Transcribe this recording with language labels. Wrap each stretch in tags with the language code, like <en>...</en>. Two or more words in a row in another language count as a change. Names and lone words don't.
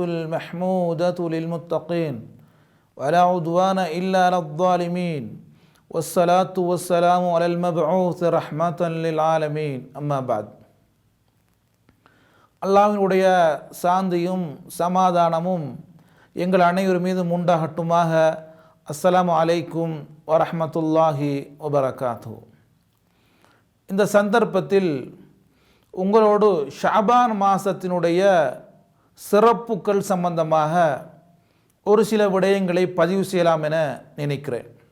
<ar>المحمودة للمتقين ولا عدوان إلا على الظالمين والصلاة والسلام على المبعوث رحمة للعالمين أما بعد.</ar> <ta>அல்லாஹ்வினுடைய சாந்தியும் சமாதானமும் எங்கள் அனைவர் மீதும் உண்டாகட்டுமாக.</ta> <ar>السلام عليكم ورحمة الله وبركاته.</ar> <ta>இந்த சந்தர்ப்பத்தில் உங்களோடு ஷஅபான் மாதத்தினுடைய சிறப்புக்கள் சம்பந்தமாக ஒரு சில விடயங்களை பதிவு செய்யலாம் என நினைக்கிறேன்.</ta>